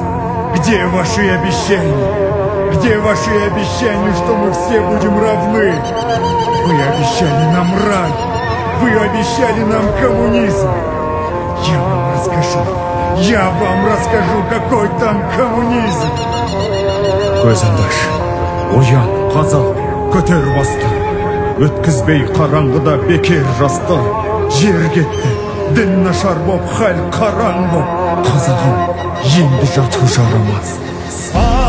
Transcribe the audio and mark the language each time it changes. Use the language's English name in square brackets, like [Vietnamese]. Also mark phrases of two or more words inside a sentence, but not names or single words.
[Russian] Где ваши обещания? Где ваши обещания, что мы все будем равны? Вы обещали нам рай. Вы обещали нам коммунизм. Я вам расскажу, какой там коммунизм. [Kazakh] Көзіңді аш, оян, қазақ, көтер басты. Өткізбей қараңғыда бекер жасты. Жер кетті, дін нашар боп, хәл қараң боп. Қазағым, енді жату жарамас.